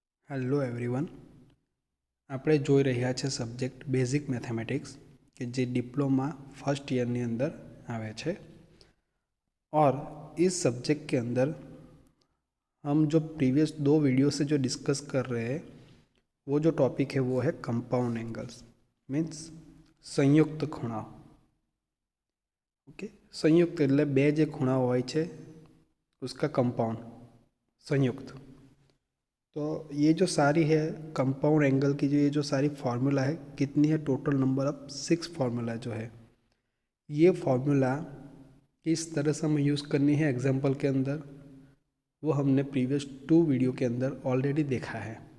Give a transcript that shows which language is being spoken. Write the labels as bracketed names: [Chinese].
[English] hello everyone, [Gujarati] આપણે જોઈ રહ્યા છે સબ્જેક્ટ બેઝિક मैथमेटिक्स કે જે डिप्लोमा फर्स्ट ईयर ની અંદર આવે છે। [Hindi] और इस सब्जेक्ट के अंदर हम जो प्रीवियस 2 वीडियो से जो डिस्कस कर रहे हैं वो जो टॉपिक है वो है कंपाउंड एंगल्स मीन्स संयुक्त खूणा। [Gujarati] ओके, संयुक्त એટલે બે જે ખૂણાઓ હોય છે [Hindi] उसका कंपाउंड संयुक्त। तो ये जो सारी है कंपाउंड एंगल की जो ये जो सारी फार्मूला है कितनी है, टोटल नंबर ऑफ 6 फार्मूला जो है ये फार्मूला किस तरह से हमें यूज़ करनी है एग्जाम्पल के अंदर वो हमने प्रीवियस 2 वीडियो के अंदर ऑलरेडी देखा है।